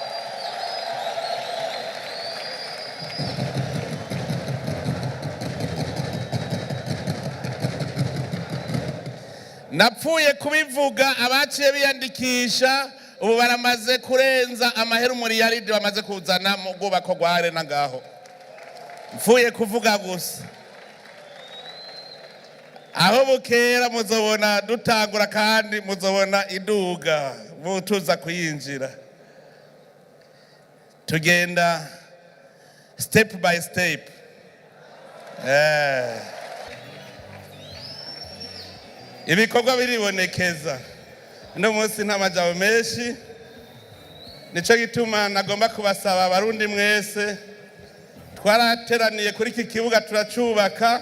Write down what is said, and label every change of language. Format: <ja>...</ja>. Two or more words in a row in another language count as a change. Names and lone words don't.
<rn>Napfuye kubivuga abaciye biyandikisha ubu baramaze kurenza amahera umuriyaridi bamaze kuzana mu bwubako rwa arena ngaho. Mfuye kuvuga gusa. Aho bukera muzobona dutangura kandi muzobona iduga mutuza kuyinjira. Tugenda</rn> <en>step by step.</en> <rn>Ibikorwa biribonekeza. No munsi nta majambo menshi. Nico gituma nagomba kubasaba abarundi mwese. Twarateraniye kuri iki kibuga turacubaka.</rn>